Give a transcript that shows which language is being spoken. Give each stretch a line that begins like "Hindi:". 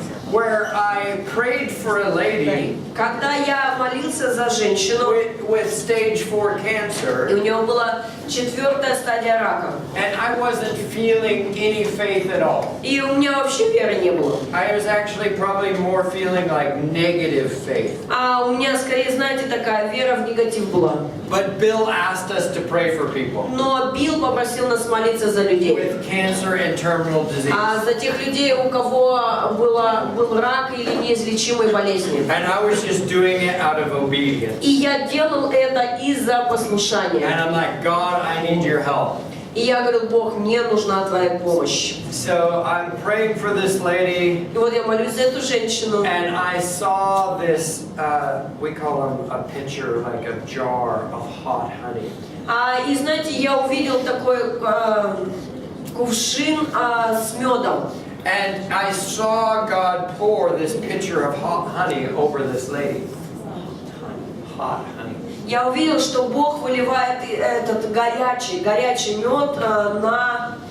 English: where I prayed for a lady
Russian: Когда я молился за женщину,
English: with stage 4
Russian: и
English: cancer,
Russian: у нее была 4-я стадия рака,
English: and I wasn't feeling any faith at all.
Russian: и у меня вообще веры не было.
English: I was actually probably more feeling like negative faith.
Russian: А у меня скорее, знаете, такая вера в негатив была.
English: But Bill asked us to pray for people
Russian: Но Билл попросил нас молиться за людей.
English: with cancer and terminal disease.
Russian: А за тех людей, у кого был рак или неизлечимые болезни.
English: And I was just doing it out of obedience.
Russian: И я делал это из-за
English: And
Russian: послушания.
English: I'm like, God, I need your help.
Russian: И я говорю, Бог, мне нужна твоя помощь.
English: So I'm praying for this lady,
Russian: И вот я молюсь за эту женщину.
English: and I saw this, we call them a pitcher, like a jar of hot honey.
Russian: И знаете, я увидел такой кувшин с медом.
English: And I saw God pour this pitcher of hot honey over this lady. Hot honey.
Russian: Я увидел, что Бог выливает этот горячий мед на...